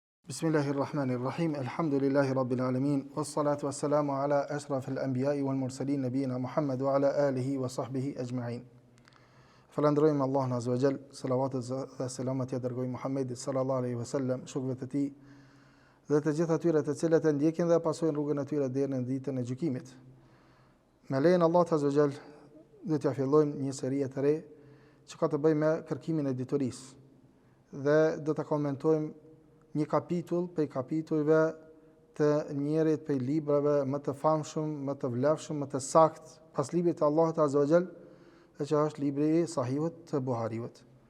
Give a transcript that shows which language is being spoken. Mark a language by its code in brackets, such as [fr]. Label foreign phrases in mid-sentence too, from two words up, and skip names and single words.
[ar] بسم الله الرحمن الرحيم. الحمد لله رب العالمين. والصلاة والسلام على أشرف الأنبياء والمرسلين نبينا محمد وعلى آله وصحبه أجمعين. [sq] Falenderojmë Allahun [ar] عز وجل, [sq] salavatet dhe selamat ja dërgojmë Muhammedit [ar] صلى الله عليه وسلم, [sq] shokëve të tij dhe të gjithë atyre të cilët e ndjekin dhe pasojnë rrugën e tyre deri në ditën e gjykimit. Me lejen Allahut [ar] عز وجل, [sq] do t'ja fillojmë një seri të re që ka të bëjë me kërkimin e diturisë dhe do ta komentojmë një kapitull prej kapitullve të njerit prej librave më të famshëm, më të vlefshëm, më të sakt pas librit të Allahut [ar] عز وجل, [sq] që është libri i Sahihut të Buhariut.